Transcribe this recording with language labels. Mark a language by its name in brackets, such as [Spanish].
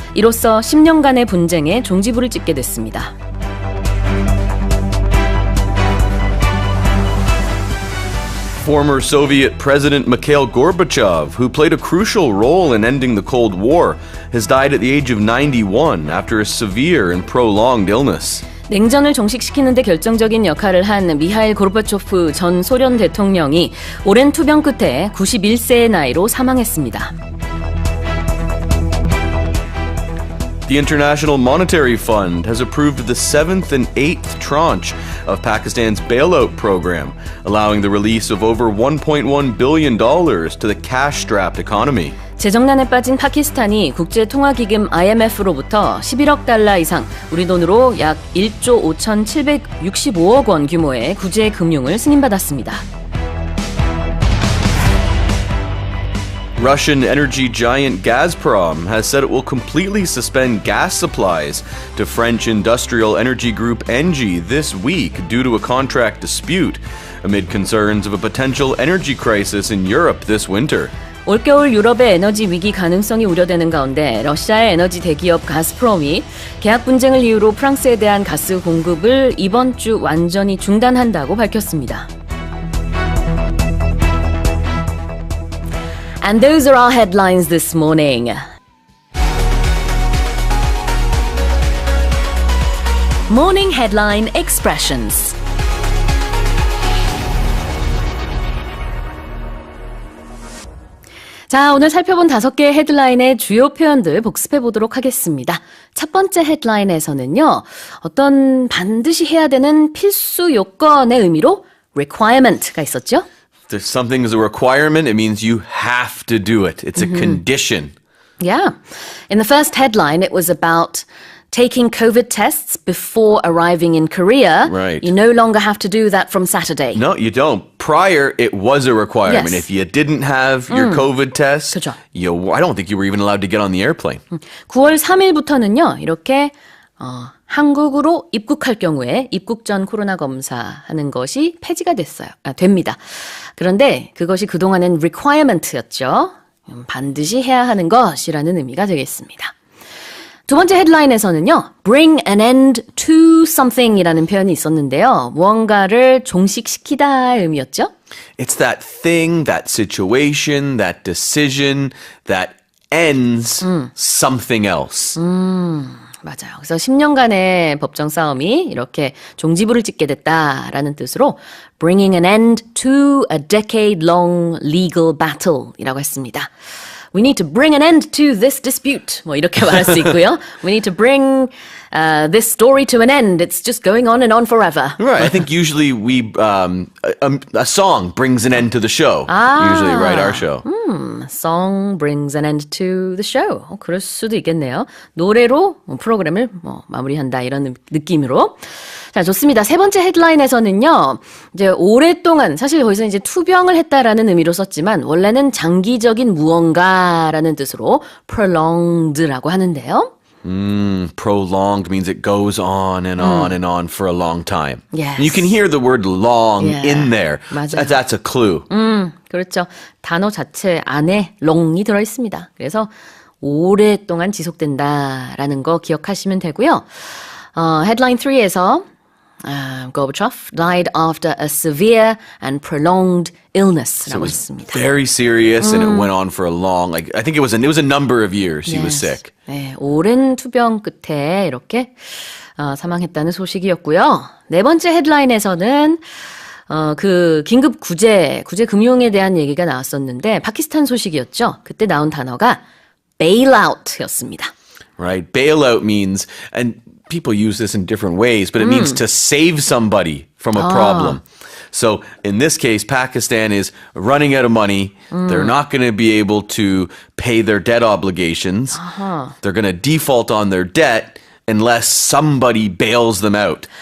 [Korean] 이로써 10년간의 분쟁에 종지부를 찍게 됐습니다. [English] Former Soviet President Mikhail Gorbachev, who played a crucial role in ending the Cold War, has died at the age of 91 after a severe and prolonged illness. [Korean] 냉전을 종식시키는 데 결정적인 역할을 한 미하일 고르바초프 전 소련 대통령이 오랜 투병 끝에 91세의 나이로 사망했습니다. [English] The International Monetary Fund has approved the 7th and 8th tranche of Pakistan's bailout program, allowing the release of over $1.1 billion to the cash-strapped economy. [Korean] 재정난에 빠진 파키스탄이 국제통화기금 IMF로부터 11억 달러 이상, 우리 돈으로 약 1조 5,765억 원 규모의 구제 금융을 승인받았습니다. [English] Russian energy giant Gazprom has said it will completely suspend gas supplies to French industrial energy group Engie this week due to a contract dispute, amid concerns of a potential energy crisis in Europe this winter. [Korean] 올겨울 유럽의 에너지 위기 가능성이 우려되는 가운데 러시아의 에너지 대기업 가스프롬이 계약 분쟁을 이유로 프랑스에 대한 가스 공급을 이번 주 완전히 중단한다고 밝혔습니다. [English] And those are our headlines this morning. Morning Headline Expressions. [Korean] 자, 오늘 살펴본 5개의 헤드라인의 주요 표현들 복습해 보도록 하겠습니다. 첫 번째 헤드라인에서는요, 어떤 반드시 해야 되는 필수 요건의 의미로 requirement가 있었죠? [English] If something is a requirement, it means you have to do it. It's a condition. Yeah. In the first headline, it was about taking COVID tests before arriving in Korea. Right. You no longer have to do that from Saturday. No, you don't. Prior, it was a requirement. Yes. If you didn't have your COVID test, [Korean] 그죠. [English] I don't think you were even allowed to get on the airplane. [Korean] 9월 3일부터는요, 이렇게 한국으로 입국할 경우에 입국 전 코로나 검사하는 것이 폐지가 됩니다. 그런데 그것이 그동안은 requirement였죠. 반드시 해야 하는 것이라는 의미가 되겠습니다. 두 번째 헤드라인에서는요, [English] bring an end to something [Korean] 이라는 표현이 있었는데요. 무언가를 종식시키다의 의미였죠. [English] It's that thing, that situation, that decision that ends something else. [Korean] 맞아요. 그래서 10년간의 법정 싸움이 이렇게 종지부를 찍게 됐다라는 뜻으로 [English] bringing an end to a decade-long legal battle [Korean] 이라고 했습니다. [English] We need to bring an end to this dispute. [Korean] 뭐 이렇게 말할 수 있고요. [English] We need to bring this story to an end. It's just going on and on forever. Right. I think usually a song brings an end to the show. Usually, right? Our show. Song brings an end to the show. [Korean] 그럴 수도 있겠네요. 노래로 프로그램을 마무리한다 이런 느낌으로. 자, 좋습니다. 세 번째 헤드라인에서는요, 이제 오랫동안, 사실 거기서 이제 투병을 했다라는 의미로 썼지만, 원래는 장기적인 무언가라는 뜻으로 prolonged라고 하는데요. [English] Prolonged means it goes on and on and on for a long time. Yes. You can hear the word long in there. [Korean] 맞아요. [English] That's a clue. [Korean] 그렇죠. 단어 자체 안에 long이 들어있습니다. 그래서 오랫동안 지속된다라는 거 기억하시면 되고요. 헤드라인 3에서 [English] Gorbachev died after a severe and prolonged illness라고 했습니다. Very serious, and it went on for a long. I think it was a number of years. He was sick. [Korean] 네, 오랜 투병 끝에 이렇게 사망했다는 소식이었고요. 네 번째 헤드라인에서는 그 긴급 구제 금융에 대한 얘기가 나왔었는데 파키스탄 소식이었죠. 그때 나온 단어가 bailout였습니다. [English] Right, bailout means, and people use this in different ways, but it means to save somebody from a problem. So in this case, Pakistan is running out of money. They're not going to be able to pay their debt obligations. They're going to default on their debt unless somebody bails them out.